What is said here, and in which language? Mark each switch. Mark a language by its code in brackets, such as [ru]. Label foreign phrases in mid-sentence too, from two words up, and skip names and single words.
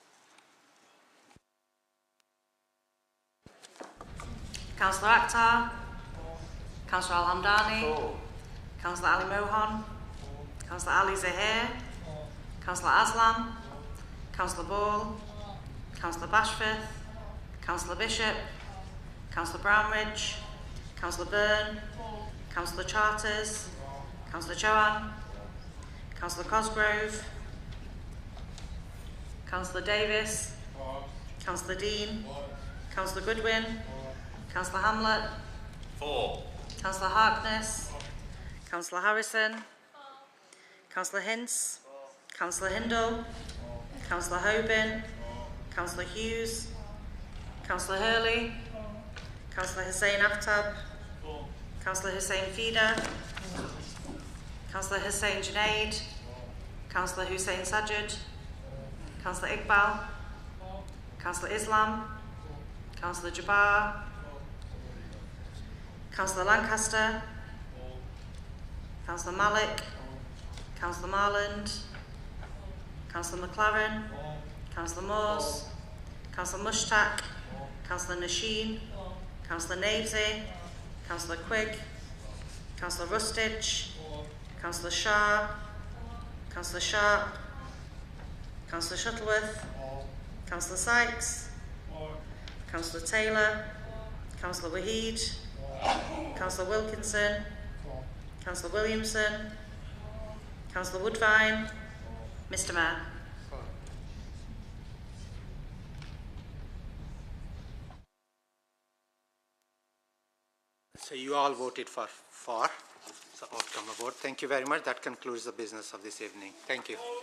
[en] Councillor Akhtar. Councillor Al-Hamdani. Councillor Ali Mohan. Councillor Ali Zahir. Councillor Aslam. Councillor Ball. Councillor Bashforth, Councillor Bishop, Councillor Brownridge, Councillor Byrne, Councillor Charters, Councillor Chowan, Councillor Cosgrove, Councillor Davis, Councillor Dean, Councillor Goodwin, Councillor Hamlet, Councillor Harkness, Councillor Harrison, Councillor Hince, Councillor Hindle, Councillor Hoban, Councillor Hughes, Councillor Hurley, Councillor Hussein Aftab, Councillor Hussein Feeder, Councillor Hussein Junaid, Councillor Hussein Sajid, Councillor Iqbal, Councillor Islam, Councillor Jabbar, Councillor Lancaster, Councillor Malik, Councillor Marland, Councillor McLaren, Councillor Moores, Councillor Mushtaq, Councillor Nasheen, Councillor Navesy, Councillor Quigg, Councillor Rustage, Councillor Shah, Councillor Sharp, Councillor Shuttleworth, Councillor Sykes, Councillor Taylor, Councillor Waheed, Councillor Wilkinson, Councillor Williamson, Councillor Woodvine. Mr Mayor. So you all voted for, so outcome of vote. Thank you very much. That concludes the business of this evening. Thank you.